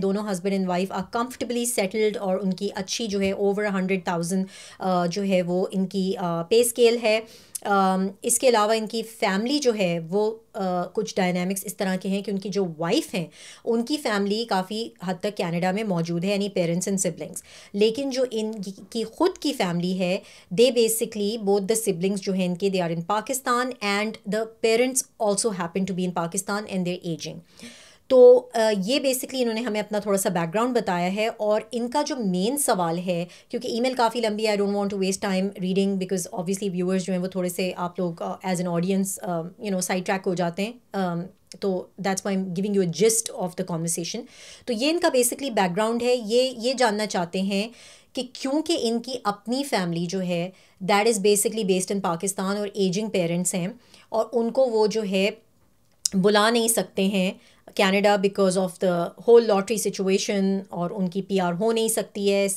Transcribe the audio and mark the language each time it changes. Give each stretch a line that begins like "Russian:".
Urdu: دونوں
English: husband and wife are comfortably settled,
Urdu: اور ان کی اچھی جو ہے اوور 100,000 جو ہے وہ ان کی پے اسکیل ہے. اس کے علاوہ ان کی فیملی جو ہے وہ کچھ ڈائنامکس اس طرح کے ہیں کہ ان کی جو وائف ہیں ان کی فیملی کافی حد تک کینیڈا میں موجود ہے، یعنی
English: Parents and siblings.
Urdu: لیکن جو ان کی خود کی فیملی ہے،
English: they basically both the siblings
Urdu: جو ہیں ان کے،
English: They are in Pakistan, and the parents also happen to be in Pakistan and they are ageing.
Urdu: تو یہ بیسکلی انہوں نے ہمیں اپنا تھوڑا سا بیک گراؤنڈ بتایا ہے. اور ان کا جو مین سوال ہے، کیونکہ ای میل کافی لمبی ہے،
English: I don't want to waste time reading,
Urdu: because obviously viewers جو ہیں وہ تھوڑے سے آپ لوگ
English: as an audience
Urdu: side track ہو جاتے ہیں.
English: تو that's why I'm giving you a gist of the conversation.
Urdu: تو یہ ان کا بیسکلی بیک گراؤنڈ ہے. یہ جاننا چاہتے ہیں کہ کیونکہ ان کی اپنی فیملی جو ہے
English: that is basically based in Pakistan,
Urdu: اور ایجنگ پیرنٹس ہیں، اور ان کو وہ جو ہے بلا نہیں سکتے ہیں Canada
English: because of the whole lottery situation,
Urdu: اور ان کی پی آر ہو نہیں سکتی ہے.